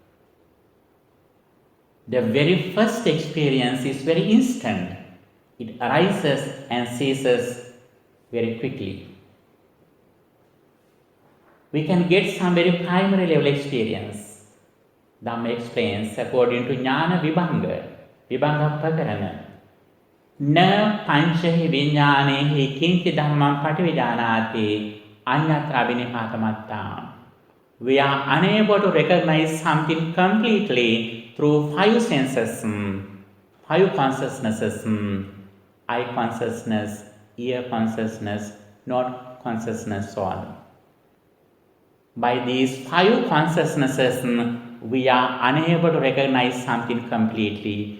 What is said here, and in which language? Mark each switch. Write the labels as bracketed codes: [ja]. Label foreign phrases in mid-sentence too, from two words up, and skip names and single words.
[en] The very first experience is very instant. It arises and ceases very quickly. We can get some very primary level experience. Dhamma explains according to ඥාන විභංග ප්‍රකරණ. [pi] න පංචහි විඥානේහි කිංචි ධම්මං පටිවිජානාති අඤ්ඤත්‍ර අබිනිපාතමත්තා. [en] We are unable to recognize something completely through five senses, five consciousnesses, eye consciousness, ear consciousness, nose consciousness, so on. By these five consciousnesses, we are unable to recognize something completely.